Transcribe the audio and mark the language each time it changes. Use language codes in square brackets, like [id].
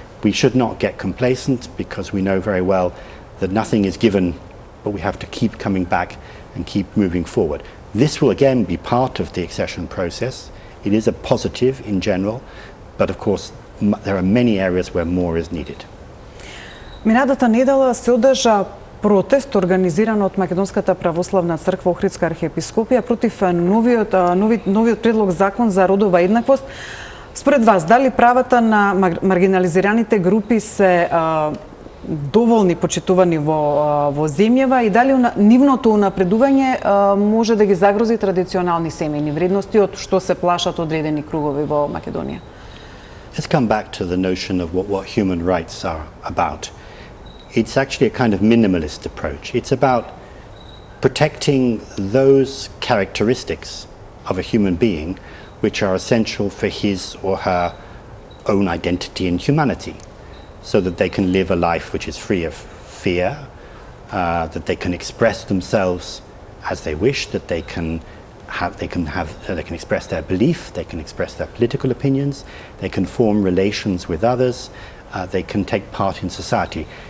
[en] We should not get complacent, because we know very well that nothing is given, but we have to keep coming back and keep moving forward. This will again be part of the accession process. It is a positive in general, but of course there are many areas where more is needed. [mk] Минатата недела се одржа протест организиран од Македонската православна црква Охридска архиепископија против новиот предлог закон за родова еднаквост. Според вас, дали правата на маргинализираните групи се доволни почитувани во земјава и дали нивното унапредување може да ги загрози традиционални семејни вредности од што се плашат одредени кругови во Македонија? [en] Let's come back to the notion of what human rights are about. It's actually a kind of minimalist approach. It's about protecting those characteristics of a human being which are essential for his or her own identity and humanity, so that they can live a life which is free of fear, that they can express themselves as they wish, that they can express their belief, they can express their political opinions, they can form relations with others, they can take part in society.